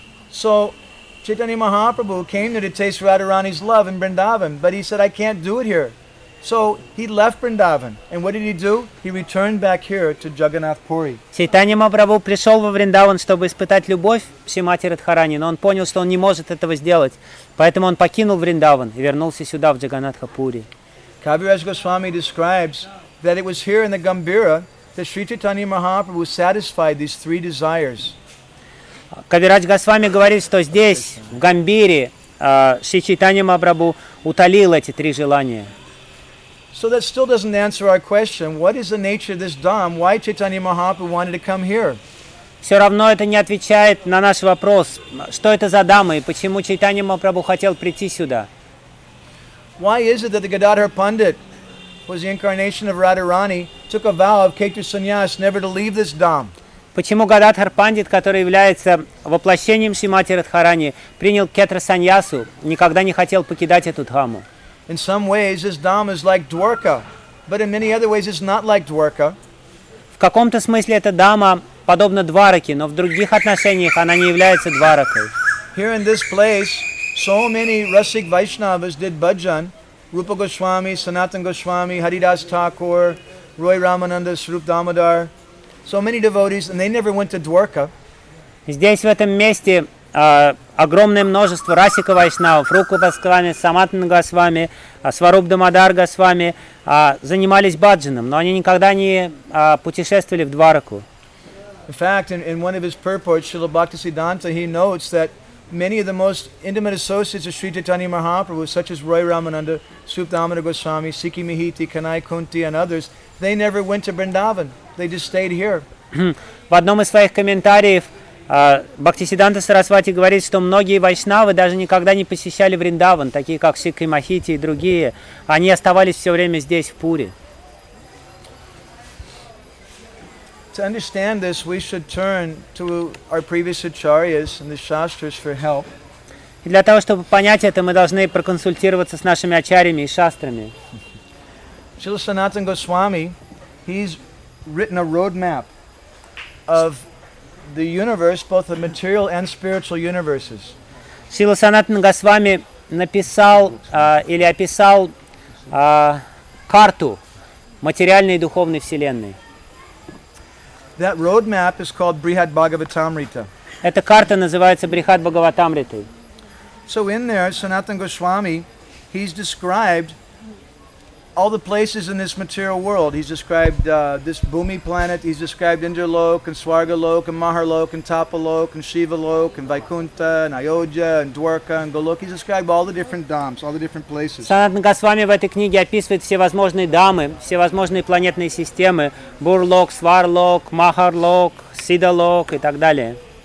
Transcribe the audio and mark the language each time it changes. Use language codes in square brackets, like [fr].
[en] So Chaitanya Mahaprabhu came there to taste Radharani's love in Vrindavan, but he said, I can't do it here. So he left Vrindavan, and what did he do? He returned back here to Jagannath Puri. [ru] Chaitanya Mahaprabhu пришел во Вриндаван, чтобы испытать любовь Шримати Радхарани, но он понял, что он не может этого сделать, поэтому он покинул Вриндаван и вернулся сюда в Джаганнатха Пури. [en] Kaviraj Goswami describes that it was here in the Gambira that Sri Chaitanya Mahaprabhu satisfied these three desires. [ru] Kaviraj Goswami говорит, что здесь в Гамбире Шри Чайтанья Махапрабху утолил эти три желания. [en] So that still doesn't answer our question, what is the nature of this dham? Why Chaitanya Mahaprabhu wanted to come here? [ru] Все равно это не отвечает на наш вопрос, что это за дама и почему Чайтанья Махапрабху хотел прийти сюда? [en] Why is it that the Gadadhar Pandit, who was the incarnation of Radharani, took a vow of Ketu Sannyas never to leave this dham? [ru] Почему Гададхар Пандит, который является воплощением Шримати Радхарани, принял Кетра Саньясу, никогда не хотел покидать эту дхаму? [en] In some ways, this dham is like Dwarka, but in many other ways, it's not like Dwarka. [ru] В каком-то смысле эта дама подобна Двараке, но в других отношениях она не является Дваракой. [en] Here in this place, so many Rasik Vaishnavas did bhajan. Rupa Goswami, Sanatan Goswami, Haridas Thakur, Roy Ramananda, Sarup Damodar. So many devotees, and they never went to Dwarka. [ru] Здесь, в этом месте, огромное множество Расика Вайшнавов, Рупа Госвами, Санатан Госвами, Сваруп Дамодар Госвами занимались бхаджаном, но они никогда не путешествовали в Двараку. [en] In fact, in one of his purports, Srila Bhaktisiddhanta, he notes that many of the most intimate associates of Sri Chaitanya Mahaprabhu, such as Roy Ramananda, Sup Damodar Goswami, Sikhi Mihiti, Kanai Kunti, and others, they never went to Vrindavan. They just stayed here. [ru] В одном из своих комментариев Бхактисиддханта Сарасвати говорит, что многие вайшнавы даже никогда не посещали Вриндаван, такие как Сикхи Махити и другие. Они оставались все время здесь, в Пури. [en] To understand this, we should turn to our previous acharyas and the shastras for help. [ru] И для того, чтобы понять это, мы должны проконсультироваться с нашими ачарьями и шастрами. [en] Srila Sanatan Goswami, he's written a roadmap of the universe, both the material and spiritual universes. [ru] Srila Sanatan Goswami написал или описал карту материальной и духовной вселенной. [en] That roadmap is called Brihad Bhagavatamrita. [ru] Эта карта называется Брихад Бхагаватамрита. [en] So in there, Sanatan Goswami, he's described all the places in this material world. He's described this Bhumi planet, he's described Indralok and Swargalok and Maharlok and Tapalok and Shivalok and Vaikuntha and Ayodhya and Dwarka and Golok. He's described all the different dhams, all the different places. [ru] Sanatan Goswami в этой книге описывает все возможные дамы, все возможные планетные системы: Бурлок, Сварлок, Махарлок, Сидалок и так далее.